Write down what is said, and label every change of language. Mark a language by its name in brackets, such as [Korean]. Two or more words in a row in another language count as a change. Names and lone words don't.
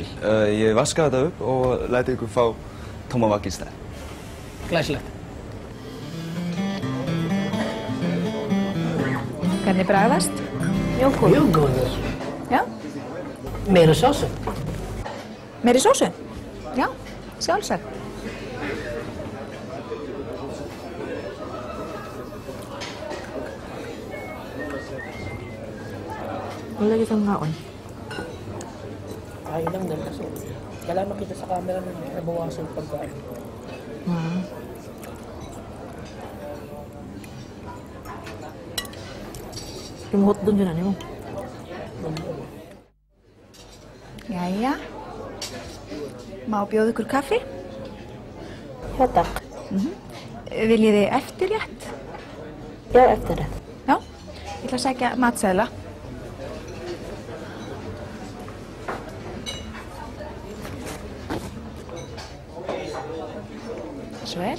[Icelandic] Ég vaska þetta upp og læti ykkur fá tóma vagn í stað. Glæsilegt. Hvernig bragðast? Mjög góð. Mjög góður. Já. Meira sósu. Meiri sósu? Já, sjálfsagt. [Filipino] Lagi sa ngaon. Ayaw lang din kasi. Kailangan makita sa camera na nabawasan yung pagkain. Yung hot doon yun, ano mo? [Icelandic] Jæja. Má bjóða ykkur kaffi? Já, takk. Viljið þið eftirrétt? Já, eftir þetta. Já. Ég ætla að sækja matseðla. Svo vel.